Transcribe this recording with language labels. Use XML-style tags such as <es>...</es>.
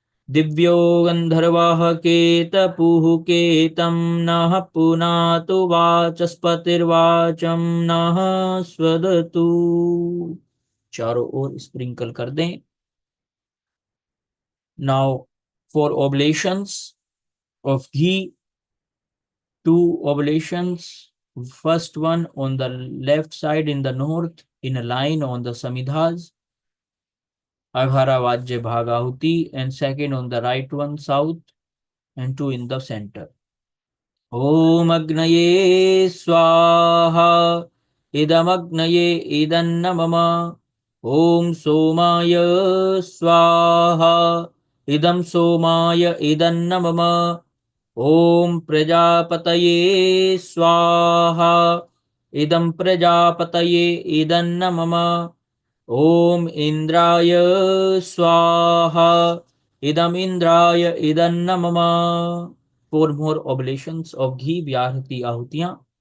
<sa>दिव्यो गंधर्वाः केतपुः केतं नः पुनातु वाचस्पतिर्वाचं नः स्वदतु।</sa> <hi>चारों ओर स्प्रिंकल कर दें।</hi> <en>Now for oblations of ghee, 2 oblations. First one on the left side in the north, in a line on the samidhas, Aghara Vajya Bhagahuti, and second on the right one south, and 2 in the center.</en> <sa>Om Agnaye Swaha, Idam Agnaye Idanna Mama. Om Somaya Swaha, Idam Somaya Idanna Mama. ओम प्रजापतये स्वाहा, इदं प्रजापतये इदन्न मम। ओम इंद्राय स्वाहा, इदम इंद्राय इदन्न मम।</sa> <en>4 more oblations of ghee, व्याहृति आहुतियां।</en>